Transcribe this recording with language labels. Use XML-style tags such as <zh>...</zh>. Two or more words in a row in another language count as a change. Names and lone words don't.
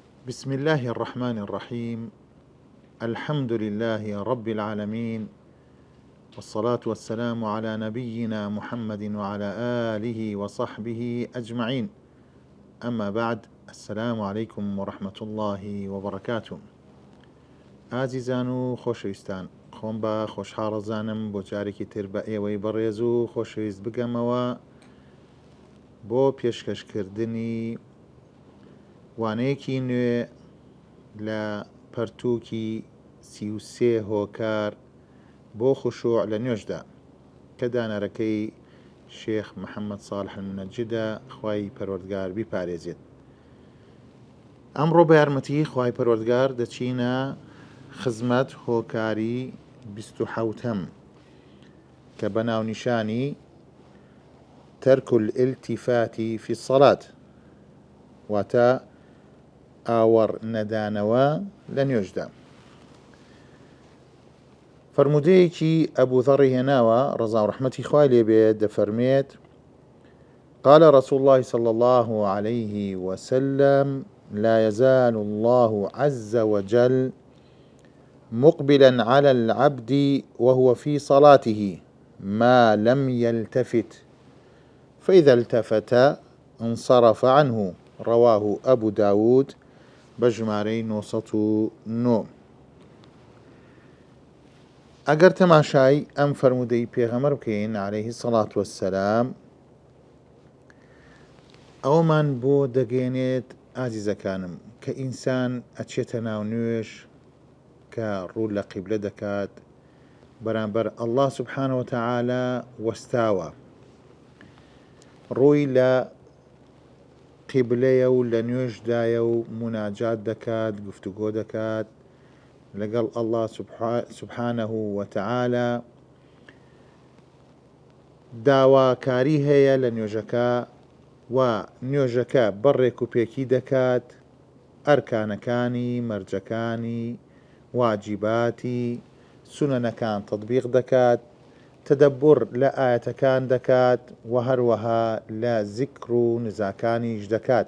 <ar>بسم الله الرحمن الرحيم. الحمد لله رب العالمين، والصلاة والسلام على نبينا محمد وعلى آله وصحبه أجمعين. أما بعد، السلام عليكم ورحمة الله وبركاته.</ar> <ckb>ئازیزان و خۆشەویستان، خۆم بە خۆشحاڵەزانم بۆ جارێکی تر بە ئێوەی بەڕێز و خۆشەویست بگەمەوە بۆ پێشکەشکردنی وانەیەکی نوێ لە پەرتووکی 33 هۆکار بۆ خوشوع لە نوێژدا کە دانەرەکەی شێخ محەممەد ساڵح المونەجدە، خوای پەروەردگار بیپارێزێت. ئەمڕۆ بە یارمەتی خوای پەروەردگار دەچینە خزمەت هۆکاری 27ەم کە بە ناونیشانی</ckb> <ar>تەرک الالتفات في الصلاة،</ar> <ckb>واتە ئاوەڕ نەدانەوە لە نوێژدا. فرمودەیەکی ئەبوو ذەڕی هێناوە ڕەزا و ڕەحمەتی خوای لێبێت، دەفەرمێت:</ckb> <ar>قال رسول الله صلى الله عليه وسلم: لا يزال الله عز وجل مقبلا على العبد وهو في صلاته ما لم يلتفت، فإذا التفت انصرف عنه. رواه أبو داود بژمارەی 909.</ar> <ckb>ئەگەر تەماشای ئەم فەرمودەی پێغەمبەر بکەین</ckb> <ar>عليه الصلاة والسلام،</ar> <ckb>ئەومان بۆ دەگەێنێت ئازیزەکانم کە ئینسان ئەچێتە ناو نوێژ کە ڕوو لە قیبلە دەکات بەرامبەر</ckb> <ar>الله سبحانه وتعالى</ar> <ckb>وەستاوە، ڕووی لە قیبلەیە و لە نوێژدایە و مناجات دەکات، گفتوگۆ دەکات لەگەڵ</ckb> <ar>الله سبحانه وتعالى،</ar> <ckb>داواکاری هەیە لە نوێژەکە و نوێژەکە بەڕێک و پێکی دەکات، ئەرکانەکانی، مەرجەکانی، واجیباتی، سونەنەکان تەطبیق دەکات، تەدەبور لە ئاەتەکان دەکات و هەروەها لە زیکر و نزاکانیش دەکات.</ckb>